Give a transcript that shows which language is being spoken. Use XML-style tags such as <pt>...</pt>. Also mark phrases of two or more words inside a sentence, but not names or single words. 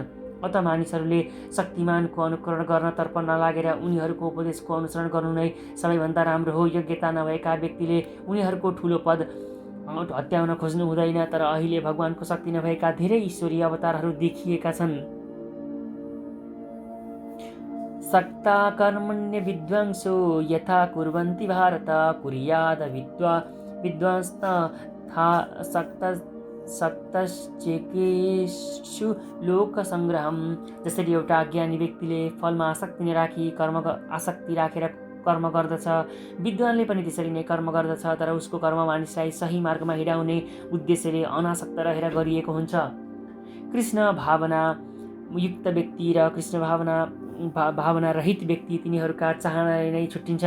<ne>अत मानिसहरूले शक्तिमानको अनुकरण गर्नतर्फ नलागेर उनीहरूको उपदेशको अनुसरण गर्नु नै सबैभन्दा राम्रो हो। योग्यता नभएका व्यक्तिले उनीहरूको ठुलो पद हत्याउन खोज्नु हुँदैन। तर अहिले भगवानको शक्ति नभएका धेरै ईश्वरीय अवतारहरू देखिएका छन्।</ne> <sa>सक्ता कर्मण्य विद्वांसो यथा कुर्वन्ति भारत कुर्याद विद्वांस्तथा सक्तश्चेकेषु लोकसंग्रहम।</sa> <ne>जसरी एउटा अज्ञानी व्यक्तिले फलमा आसक्ति राखेर कर्म गर्दछ, विद्वानले पनि त्यसरी नै कर्म गर्दछ। तर उसको कर्म मानिसलाई सही मार्गमा हिँडाउने उद्देश्यले अनासक्त रहेर गरिएको हुन्छ। कृष्ण भावना युक्त व्यक्ति र कृष्ण भावना रहित व्यक्ति तिनीहरूका चाहनाले नै छुट्टिन्छन्।</ne>